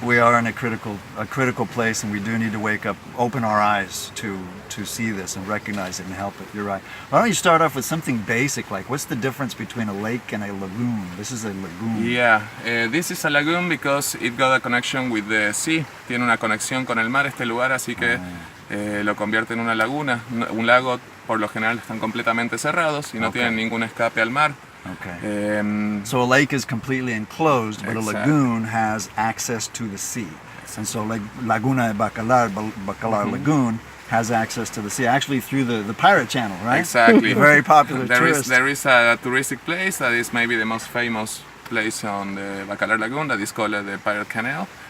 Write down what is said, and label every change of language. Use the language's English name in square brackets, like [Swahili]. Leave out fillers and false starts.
[English] We are in a critical place, and we do need to wake up, open our eyes to see this and recognize it and help it. You're right. Why don't you start off with something basic, like what's the difference between a lake and a lagoon? This is a lagoon. Yeah, this is a lagoon because it got a connection with the sea. [Spanish] Tiene una conexión con el mar este lugar, así que lo convierte en una laguna. Un lago por lo general están completamente cerrados y no tienen ningún escape al mar. [English] Okay. So a lake is completely enclosed, but a lagoon has access to the sea. And so Laguna Bacalar Lagoon has access to the sea, actually through the pirate channel, right? Exactly. Very popular tourist. There is a touristic place that is maybe the most famous place on the Bacalar Lagoon, that is called the Pirate Canal.